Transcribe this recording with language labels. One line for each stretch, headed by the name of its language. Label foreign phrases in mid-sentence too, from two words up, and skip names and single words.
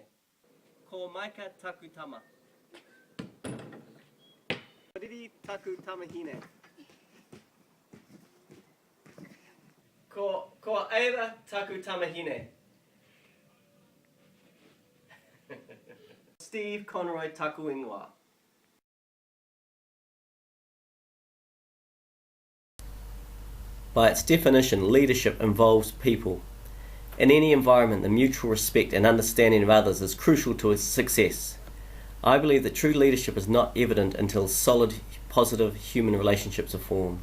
Māori: Ko Maika taku tama. Riri taku tamahine. Ko Eira taku tamahine. Steve Conroy taku ingoa.
English: By its definition, leadership involves people. In any environment, the mutual respect and understanding of others is crucial to its success. I believe that true leadership is not evident until solid, positive human relationships are formed.